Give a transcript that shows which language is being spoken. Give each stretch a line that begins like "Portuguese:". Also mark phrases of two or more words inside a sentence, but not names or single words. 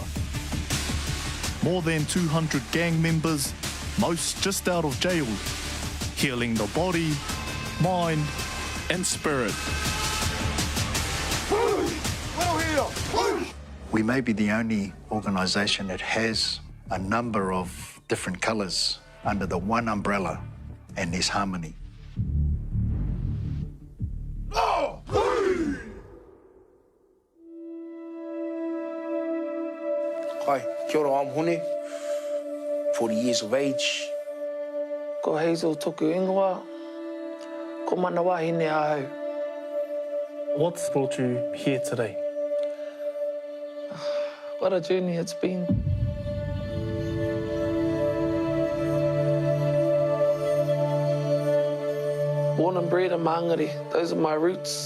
English: More than 200 gang members, most just out of jail, healing the body, mind and spirit. We may be the only organisation that has a number of different colours under the one umbrella, and there's harmony.
Māori: Hi, kia ora,
English: I'm Hone, 40 years of age.
Māori: Ko Hazel toku ingoa, ko mana wahine ahau.
English: What's brought you here today? What a journey it's been. Born and bred in Māngere, those are my roots.